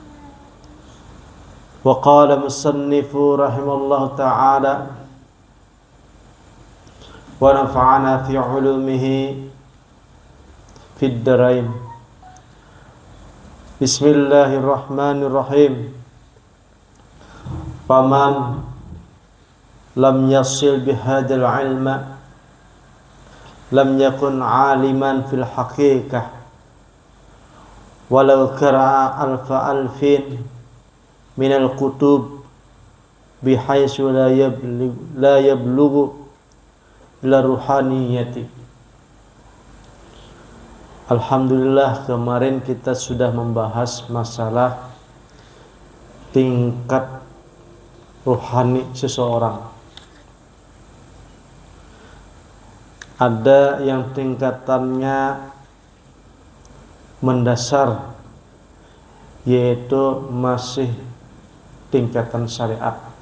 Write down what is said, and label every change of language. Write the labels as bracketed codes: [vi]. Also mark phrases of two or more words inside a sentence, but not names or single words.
[ar] وقال المصنف رحمه الله تعالى ونفعنا في علومه في الدارين. Bismillahirrahmanirrahim. فمن لم يصل بهذا العلم لم يكن عالما في الحقيقة ولو قرأ ألف ألف من الكتب بحيث لا يبلغ إلى الروحانية. [id] Alhamdulillah, kemarin kita sudah membahas masalah tingkat ruhani seseorang. Ada yang tingkatannya mendasar, yaitu masih tingkatan syariat.